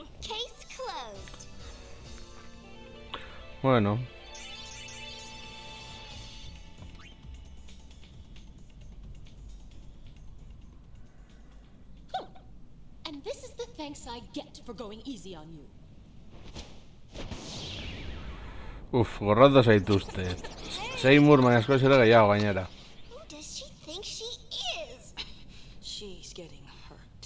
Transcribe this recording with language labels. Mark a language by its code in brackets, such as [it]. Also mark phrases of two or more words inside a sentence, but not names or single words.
[en] Case closed. [eu] Bueno. [en] And this is the thanks I get for going easy on you. [eu] Gorroto zaituzte. Seymour baina zera gehiago gainera. [en] Who does she think she is? She's getting hurt.